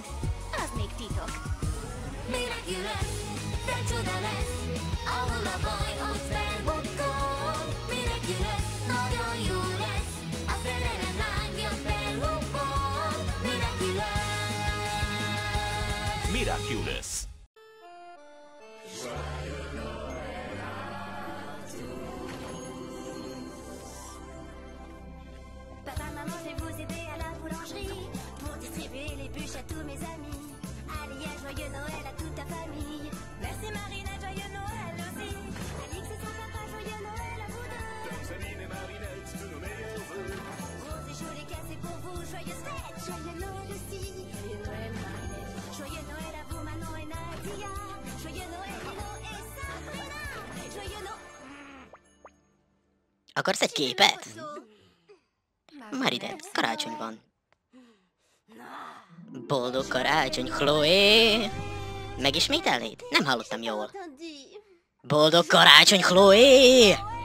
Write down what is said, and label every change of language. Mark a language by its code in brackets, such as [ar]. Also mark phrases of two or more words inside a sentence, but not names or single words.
[hu] Az még titok. Miraculous, te csoda lesz, ahol a baj, ott felbukkol. Miraculous, nagyon jó lesz, a szerelem lángja felhubbol. Miraculous. Miraculous. [fr] Papa, maman, je vais vous aider à la boulangerie pour distribuer les bûches à tous mes amis. Allez, un joyeux Noël à toute ta famille. Merci Marinette, joyeux Noël aussi. Alix et son papa, joyeux Noël à vous deux. Janine et Marinette, tous nos meilleurs vœux. Rose et chaud les cassés pour vous, joyeuse fête. Joyeux Noël aussi. Joyeux Noël Marinette. Joyeux Noël à vous Manon et Nadia. Joyeux Noël Lino et Sabrina. Joyeux Noël. [hu] Akarsz egy képet? Marinette, karácsony van. Boldog karácsony, Chloe! Megismételnéd? Nem hallottam jól. Boldog karácsony, Chloe!